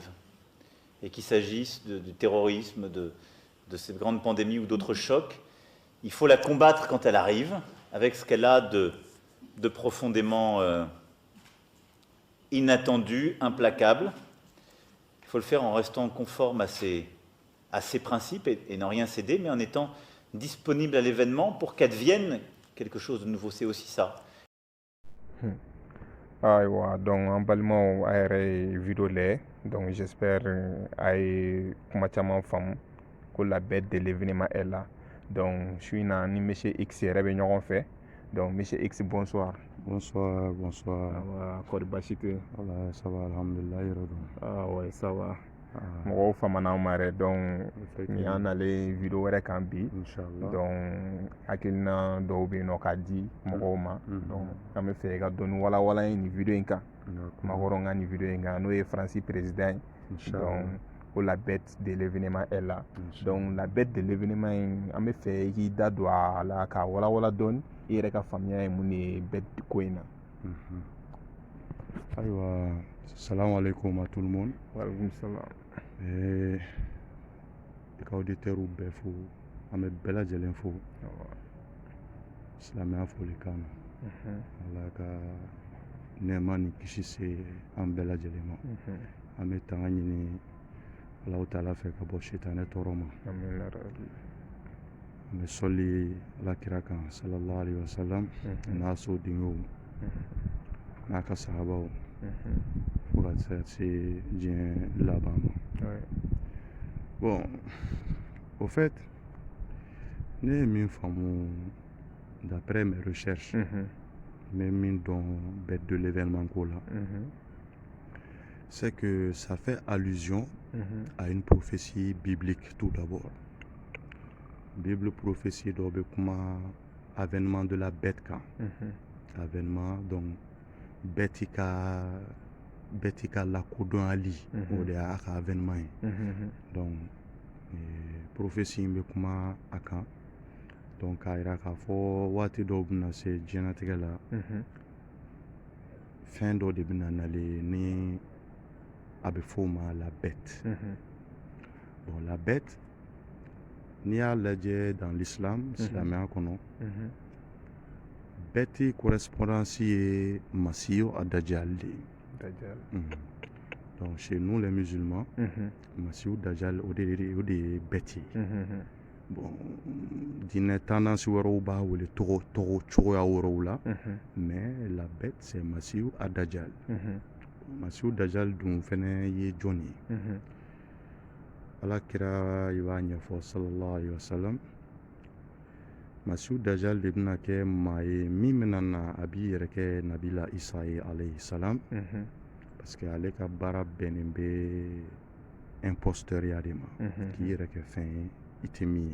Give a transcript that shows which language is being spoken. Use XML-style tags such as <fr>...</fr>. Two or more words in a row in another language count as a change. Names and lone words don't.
<fr>Et qu'il s'agisse du terrorisme, de cette grande pandémie ou d'autres chocs, il faut la combattre quand elle arrive, avec ce qu'elle a de profondément inattendu, implacable. Il faut le faire en restant conforme à ses principes et n'en rien céder, mais en étant disponible à l'événement pour qu'advienne quelque chose de nouveau. C'est aussi ça.</fr> <bm>Aywa, donc an balimaw a yɛrɛ ye video lajɛ, donc j'espère a ye kuma caman faamu, ko</bm> <fr>la bête de l'événement est là.</fr> <bm>Donc su in na ni monsieur X yɛrɛ bɛ ɲɔgɔn fɛ.</bm> <fr>Donc monsieur X, bonsoir. Bonsoir, bonsoir.</fr> <bm>Kɔri baasi tɛ yen?</bm> <fr>Voilà, ça va,</fr> <bm>alhamdulillah, yɛrɛ don.</bm> <fr>Ouais, ça va.</fr> <bm>Mɔgɔw famana an ma yɛrɛ, donc ni an nalen video wɛrɛ kan bi, donc hakilina dɔw bɛ yen nɔ k'a di mɔgɔw ma. Donc an bɛ fɛ ka dɔɔni walawala nin video in kan, Macron ka nin video in kan, n'o ye Faransi président ye.</bm> <fr>Donc ko la bête de l'événement est là.</fr> <bm>Donc</bm> <fr>la bête de l'événement</fr> <bm>in an bɛ fɛ i k'i da don a la k'a walawala dɔɔni, i yɛrɛ ka faamuya ye mun de ye bête ko in na.</bm> <fr>Ayiwa,</fr> <ar>salam alaikum</ar> <fr>à tout le monde.</fr> <ar>Walaikum salam.</ar> <bm>I ka auditeurs bɛɛ fo, an bɛ bɛɛ lajɛlen fo, silamɛya folikan na. Ala ka nɛɛma ni kisi se an bɛɛ lajɛlen ma. An bɛ tanga ɲini Alahu Taala fɛ ka bɔ sitanɛ tɔɔrɔ ma. An bɛ sɔli Alakira kan</bm> <ar>sallallahu alaihi wasallam,</ar> <bm>n'a sodenw n'a ka sahabaw, fo ka se diɲɛ laban ma.</bm> <fr>Bon, au fait,</fr> <bm>ne ye min faamu</bm> <fr>d'après mes recherches, mais</fr> <bm>min dɔn</bm> <fr>bête de l'événement</fr> <bm>ko la,</bm> <fr>c'est que ça fait allusion à une prophétie biblique tout d'abord.</fr> <bm>Bible prophétie dɔ bɛ kuma</bm> <fr>avènement de la bête</fr> <bm>kan. Avènement, donc bête ka lakodɔnyali, o de y'a ka avènement ye. Donc prophétie in bɛ kuma a kan, donc k'a jira k'a fɔ waati dɔw bɛna se diɲɛlatigɛ la, fɛn dɔ de bɛna nalen ni a bɛ f'o ma</bm> <fr>la bête. Bon, la bête,</fr> <bm>n'i y'a lajɛ</bm> <fr>dans l'islam,</fr> <bm>silamɛya kɔnɔ, bête correspondance ye Masihu ad-Dajjal de ye.</bm> <fr>Donc chez nous les musulmans, Masihu ad-Dajjal</fr> <bm>o de ye bête ye. Bon, diinɛ tendance wɛrɛw b'a wele cogoya wɛrɛw la, mais</bm> <fr>la bête c'est</fr> <bm>Masihu ad-Dajjal. Masihu ad-Dajjal dun fɛnɛ ye jɔn ye? Alakira i b'a ɲɛfɔ</bm> <ar>sallallahu alaihi wasallam,</ar> <bm>Masihu ad-Dajjal de bɛna kɛ maa ye min bɛna na a b'i yɛrɛ kɛ Nabila Isa ye</bm> <ar>alayhi salam,</ar> <fr>parce que</fr> <bm>ale ka baara bɛnnen bɛ imposteur de ma, k'i yɛrɛ kɛ fɛn ye i tɛ min ye.</bm>